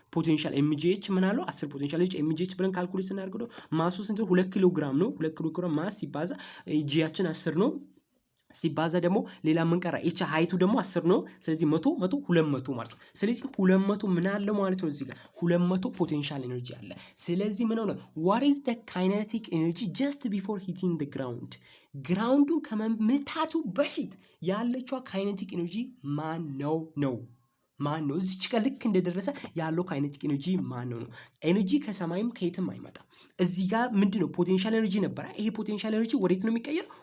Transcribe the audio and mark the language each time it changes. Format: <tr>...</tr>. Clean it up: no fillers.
<am>ፖቴንሻል ኤምጂኤች ምን አለው? 10 ፖቴንሻል ኤነርጂ ኤምጂኤች ብለን ካልኩሌት ስናደርገው ማሱ ስንት ነው? 2 ኪሎ ግራም ነው። 2 ኪሎ ግራም ማስ ሲባዛ ጂያችን 10 ነው ሲባዛ ደግሞ ሌላ ምን ቀራ? ኤች ሃይቱ ደግሞ 10 ነው። ስለዚህ 100 200 ማለት ነው። ስለዚህ 200 ምን አለ ማለት ነው? እዚህ ጋር 200 ፖቴንሻል ኤነርጂ አለ። ስለዚህ ምን ሆነ?</am> <en>what is the kinetic energy just before hitting the ground?</en> <am>ግራውንዱን ከመምታቱ በፊት ያለችው ካይኔቲክ ኤነርጂ ማን ነው? እዚች ጋር ልክ እንደደረሰ ያለው ካይኔቲክ ኤነርጂ ማን ነው? ኤነርጂ ከሰማይም ከየትም አይመጣም። እዚህ ጋር ምንድነው ፖቴንሻል ኤነርጂ ነበረ። ይሄ ፖቴንሻል ኤነርጂ ወዴት ነው የሚቀየረው?</am>